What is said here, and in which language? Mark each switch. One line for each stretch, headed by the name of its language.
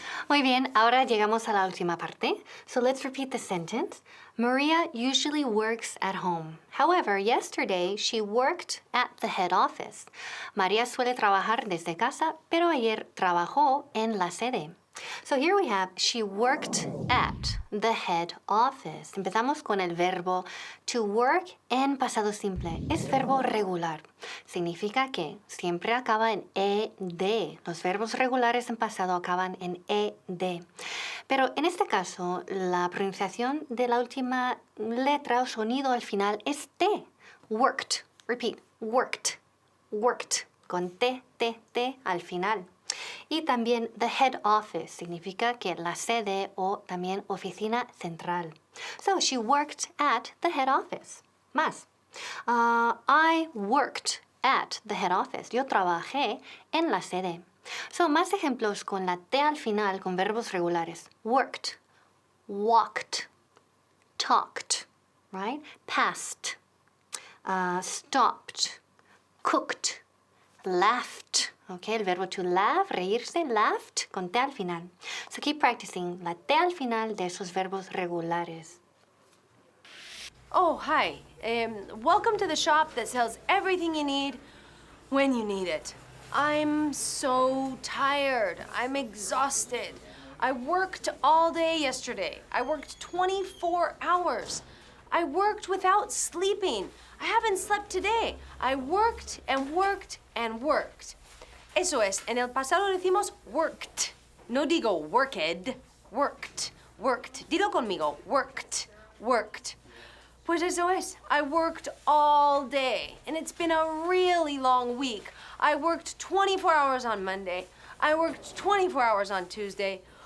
Spanish: Muy bien, ahora llegamos a la última parte.
English: So let's repeat the sentence. Maria usually works at home. However, yesterday she worked at the head office.
Spanish: María suele trabajar desde casa, pero ayer trabajó en la sede.
English: So here we have, she worked at the head office.
Spanish: Empezamos con el verbo to work en pasado simple. Es verbo regular. Significa que siempre acaba en ed. Los verbos regulares en pasado acaban en ed. Pero en este caso, la pronunciación de la última letra o sonido al final es T.
English: Worked. Repeat. Worked. Worked.
Spanish: Con T, T, T al final. Y también the head office significa que la sede o también oficina central.
English: So she worked at the head office. Más. I worked at the head office.
Spanish: Yo trabajé en la sede. So más ejemplos con la T al final con verbos regulares.
English: Worked, walked, talked, right? Passed, stopped, cooked, laughed.
Spanish: Okay, el verbo to laugh, reírse, laughed, con T al final.
English: So keep practicing
Spanish: la T al final de esos verbos regulares.
English: Oh, hi. Welcome to the shop that sells everything you need when you need it. I'm so tired. I'm exhausted. I worked all day yesterday. I worked 24 hours. I worked without sleeping. I haven't slept today. I worked and worked and worked.
Spanish: Eso es, en el pasado decimos worked. No digo worked, worked, worked. Dilo conmigo,
English: worked, worked.
Spanish: Pues eso es,
English: I worked all day, and it's been a really long week. I worked 24 hours on Monday. I worked 24 hours on Tuesday.